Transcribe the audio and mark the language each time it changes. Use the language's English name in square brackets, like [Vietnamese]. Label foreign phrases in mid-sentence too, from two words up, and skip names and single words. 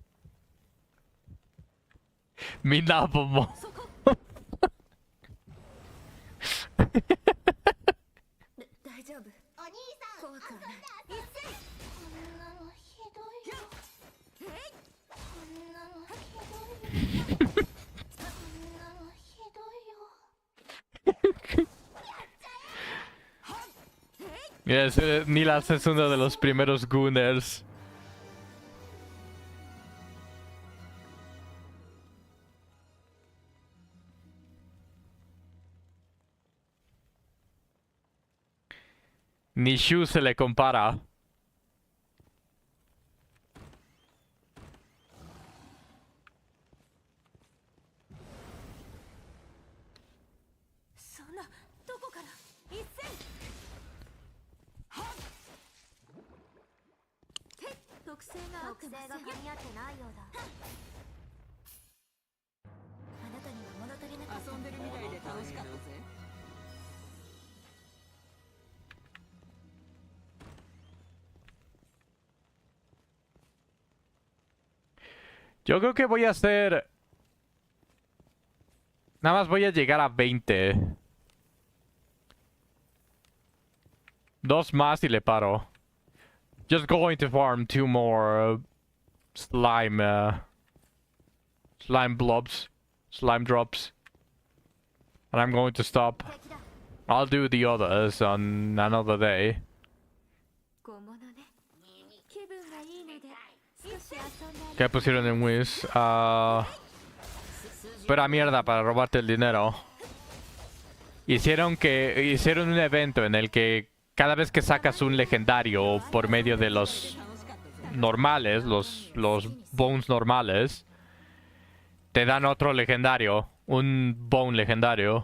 [Japanese] Minapomo. 大丈夫。お兄さん怖くはない。こんなのひどいよこんなのひどいよこんなのひどいよ [Spanish] Yes, Nilas es uno de los primeros Gooners. Ni Shu se le compara. [Japanese] そんなどこから一斉特性が合ってません。特性が噛み合ってないようだ。あなたには物足りなかった。遊んでるみたいで楽しかったぜ。 [Spanish] Yo creo que voy a hacer... Nada más voy a llegar a 20. 2 más y le paro. [English] Just going to farm 2 more slime... slime blobs. Slime drops. And I'm going to stop. I'll do the others on another day. [Japanese] 小物ね。気分がいいので少し遊んであげ [Spanish] ¿Qué pusieron en Wiz? Pura mierda para robarte el dinero. Hicieron un evento en el que cada vez que sacas un legendario por medio de los normales, los bones normales, te dan otro legendario, un bone legendario.